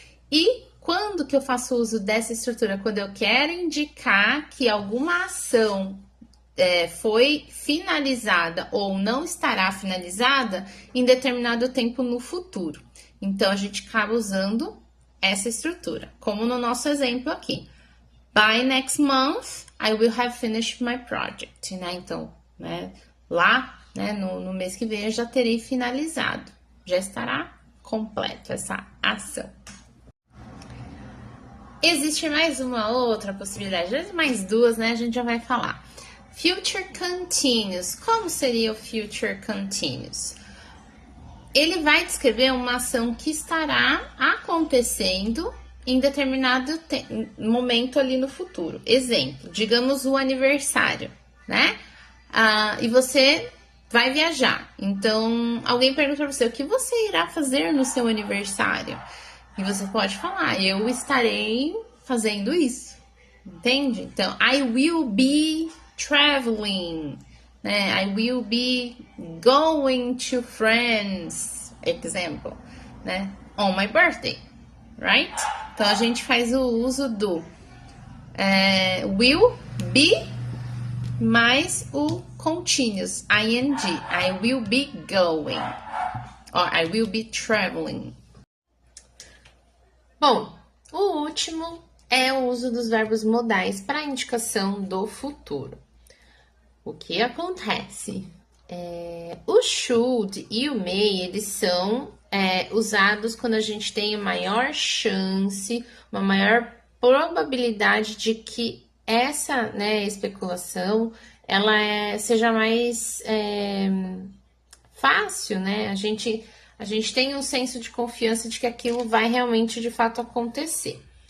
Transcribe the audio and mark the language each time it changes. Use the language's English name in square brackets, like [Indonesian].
[Portuguese] E quando que eu faço uso dessa estrutura? Quando eu quero indicar que alguma ação foi finalizada ou não estará finalizada em determinado tempo no futuro. Então, a gente acaba usando essa estrutura, como no nosso exemplo aqui. [English] By next month, I will have finished my project. [Portuguese] Né? Então, né, lá, né, no mês que vem, eu já terei finalizado. Já estará completo essa ação. Existe mais uma outra possibilidade, mais duas, né? A gente já vai falar. Future continuous. Como seria o future continuous? Ele vai descrever uma ação que estará acontecendo em determinado momento ali no futuro. Exemplo, digamos o aniversário, né? E você vai viajar. Então, alguém pergunta para você, o que você irá fazer no seu aniversário? E você pode falar, eu estarei fazendo isso, entende? Então, [English] I will be traveling, [Portuguese] né? [English] I will be going to friends, example, [Portuguese] né? [English] On my birthday, right? [Portuguese] Então, a gente faz o uso do will be mais o continuous, ing. [English] I will be going, or I will be traveling. [Portuguese] Bom, o último é o uso dos verbos modais para indicação do futuro. O que acontece? O should e o may, eles são usados quando a gente tem maior chance, uma maior probabilidade de que essa, né, especulação ela seja mais fácil, né? A gente tem um senso de confiança de que aquilo vai realmente, de fato, acontecer.